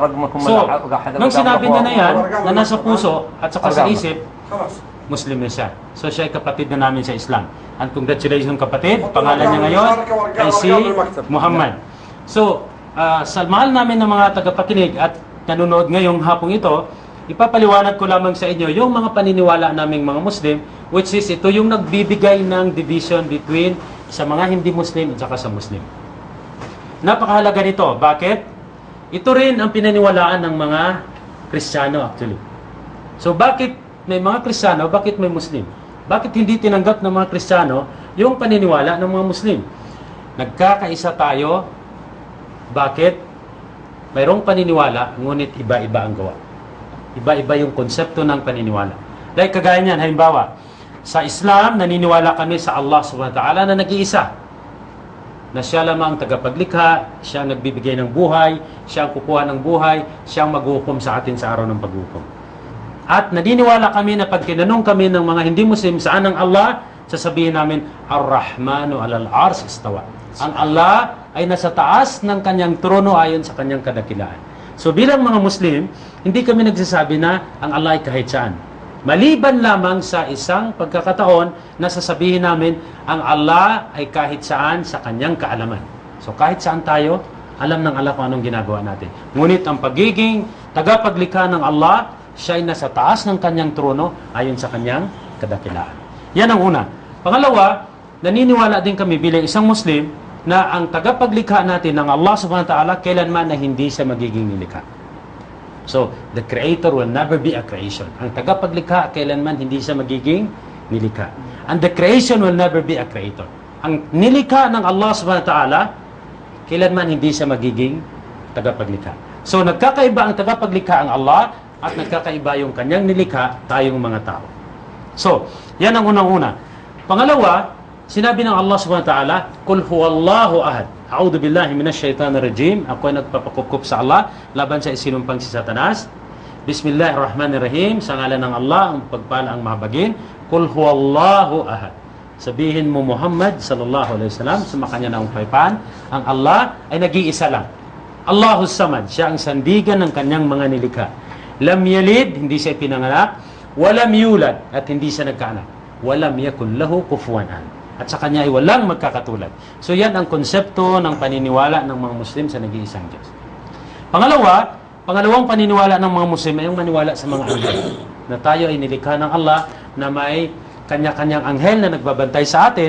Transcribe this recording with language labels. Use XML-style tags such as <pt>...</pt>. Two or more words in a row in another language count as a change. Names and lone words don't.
<tl>So, nung sinabi niya na yan, na nasa puso at saka sa isip, Muslim na siya. So siya ay kapatid na namin sa Islam.</tl> <en>And congratulations</en> <tl>kapatid, pangalan niya ngayon ay si Muhammad. So, sa mahal namin ng mga tagapakinig at nanonood ngayong hapong ito, ipapaliwanag ko lamang sa inyo yung mga paniniwala naming mga Muslim,</tl> <en>which is</en> <tl>ito yung nagbibigay ng</tl> <en>division between</en> <tl>sa mga hindi Muslim at saka sa Muslim. Napakahalaga nito. Bakit? Ito rin ang pinaniwalaan ng mga Kristiyano actually. So bakit may mga Kristiyano, bakit may Muslim? Bakit hindi tinanggap ng mga Kristiyano yung paniniwala ng mga Muslim? Nagkakaisa tayo. Bakit? Mayroong paniniwala, ngunit iba-iba ang gawa. Iba-iba yung konsepto ng paniniwala. Like kagaya niyan, halimbawa, sa Islam, naniniwala kami sa Allah</tl> <ar>سبحانه وتعالى</ar> <tl>na nag-iisa. Na siya lamang ang tagapaglikha, siya ang nagbibigay ng buhay, siya ang kukuha ng buhay, siya ang maghukom sa atin sa araw ng paghukom. At naniniwala kami na pag kinanong kami ng mga hindi Muslim, saan ang Allah? Sasabihin namin,</tl> <ar>الرحمن على العرش استوى.</ar> <tl>Ang Allah ay nasa taas ng kanyang trono ayon sa kanyang kadakilaan. So bilang mga Muslim, hindi kami nagsasabi na ang Allah ay kahit saan. Maliban lamang sa isang pagkakataon na sasabihin namin, ang Allah ay kahit saan sa kanyang kaalaman. So kahit saan tayo, alam ng Allah kung anong ginagawa natin. Ngunit ang pagiging tagapaglikha ng Allah, siya ay nasa taas ng kanyang trono ayon sa kanyang kadakilaan. Yan ang una. Pangalawa, naniniwala din kami bilang isang Muslim na ang tagapaglikha natin ng Allah</tl> <ar>سبحانه وتعالى</ar> <tl>kailanman na hindi siya magiging nilikha.</tl> <en>So, the Creator will never be a creation.</en> <tl>Ang tagapaglikha kailanman hindi siya magiging nilikha.</tl> <en>And the creation will never be a creator.</en> <tl>Ang nilikha ng Allah</tl> <ar>سبحانه وتعالى</ar> <tl>kailanman hindi siya magiging tagapaglikha. So, nagkakaiba ang tagapaglikha ang Allah at nagkakaiba yung kanyang nilikha, tayong mga tao. So, yan ang unang-una. Pangalawa, sinabi ng Allah</tl> <ar>سبحانه وتعالى, قل هو الله أحد. أعوذ بالله من الشيطان الرجيم.</ar> <tl>Ako ay nagpapakukup sa Allah laban sa isinumpang si Satanas. Bismillahirrahmanirrahim. Sa ngalan ng Allah, ang pagpala ang mahabagin.</tl> <ar>قل هو الله أحد.</ar> <tl>Sabihin mo Muhammad</tl> <ar>صلى الله عليه وسلم,</ar> <tl>sumakanya na ang paypaan, ang Allah ay nag-iisa lang.</tl> <ar>الله الصمد.</ar> <tl>Siya ang sandigan ng kanyang mga nilikha.</tl> <ar>لم يلد,</ar> <tl>hindi siya pinanganak.</tl> <ar>ولم يولد,</ar> <tl>at hindi siya nagkaanak.</tl> <ar>ولم يكن له كفوا أحد.</ar> <tl>At sa kanya ay walang magkakatulad. So yan ang konsepto ng paniniwala ng mga Muslim sa nag-iisang Diyos. Pangalawang paniniwala ng mga Muslim ay yung maniwala sa mga anghel. Na tayo ay nilikha ng Allah na may kanya-kanyang anghel na nagbabantay sa atin.</tl>